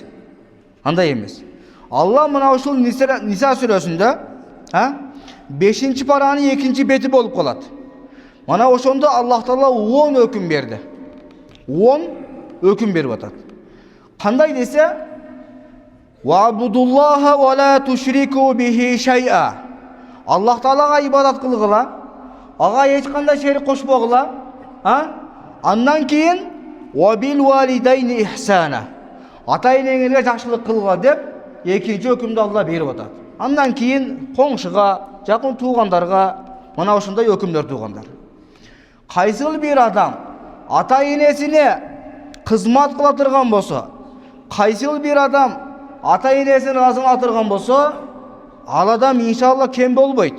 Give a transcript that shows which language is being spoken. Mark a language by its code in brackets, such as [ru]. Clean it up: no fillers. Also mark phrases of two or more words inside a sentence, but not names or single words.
[ky] Андай эмес. Алла мына ушул Ниса сүрөсүндө 5-чи паранын 2-чи бети болуп калат. Мана ошондо Аллах Таала 10 өкүм берди. 10 өкүм берип атат. Кандай десе: [ar] "واعبدوا الله ولا تشركوا به شيئا." [ky] Аллах Таалага ибадат кылгыла, ага эч кандай шерик кошпогула. Андан кийин [ar] "وبالوالدين إحسانا." [ky] Ата энеңерге жакшылык кылгыла деп 2-чи өкүмдү Алла берип атат. Андан кийин коңшуга, жакын туугандарга мына ошондой өкүмдөр туугандар. Кайсыл бир адам ата энесине кызмат кыла турган болсо, кайсыл бир адам ата энесин ыраазылана турган болсо, ал адам иншалла кем болбойт.